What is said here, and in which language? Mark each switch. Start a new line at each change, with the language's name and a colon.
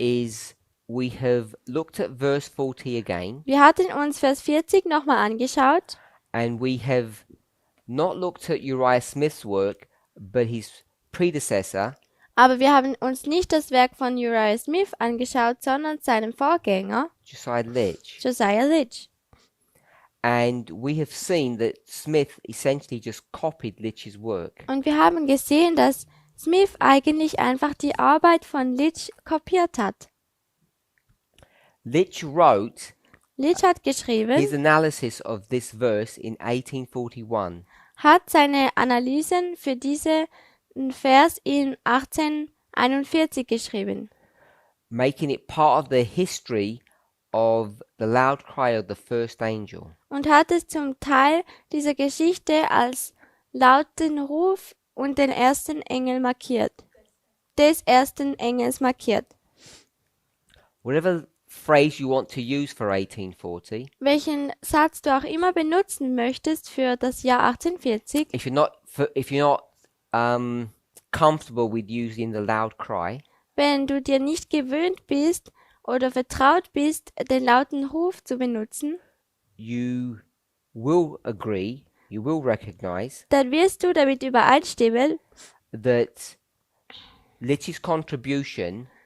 English: is we have looked at verse 40 again,
German: wir hatten uns Vers 40 nochmal angeschaut,
English: and we have not looked at Uriah Smith's work, but his predecessor,
German: aber wir haben uns nicht das Werk von Uriah Smith angeschaut, sondern seinen Vorgänger,
English: Josiah Litch.
German: Josiah Litch.
English: And we have seen that Smith essentially just copied Litch's work.
German: Und wir haben gesehen, dass Smith eigentlich einfach die Arbeit von Litch kopiert hat.
English: Litch wrote
German: Litch hat geschrieben,
English: his analysis of this verse in 1841.
German: hat seine Analysen für diesen Vers in 1841 geschrieben,
English: making it part of the history of the loud cry of the first angel.
German: und hat es zum Teil dieser Geschichte als lauten Ruf und den ersten Engel markiert, des ersten Engels markiert.
English: Whatever phrase you want to use for 1840,
German: Welchen Satz du auch immer benutzen möchtest für das Jahr 1840,
English: if you're not comfortable with using the loud cry,
German: wenn du dir nicht gewöhnt bist oder vertraut bist, den lauten Ruf zu benutzen,
English: you will recognize
German: dann wirst du damit übereinstimmen,
English: that Litch's contribution